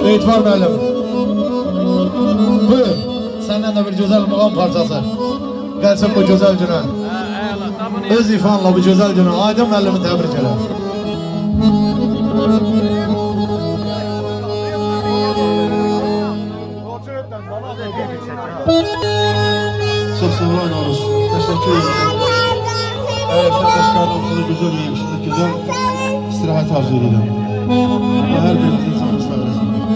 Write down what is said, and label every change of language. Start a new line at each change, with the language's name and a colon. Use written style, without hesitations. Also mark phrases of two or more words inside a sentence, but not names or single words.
Azerbaijani: Etibar müəllim. Buyur. Səndən də bir gözəl muğam parçası. Gəlsin bu gözəl günə. Öz ifanla bu gözəl günə Aydın müəllimi təbrik elə.
Turkish: Çok sağ olun Aruz. Teşekkür ederim. Evet, arkadaşlar okulda güzel yemiştik. Güzel istirahat arzu ediyorum. Allah her birinizin canı sağ olasın.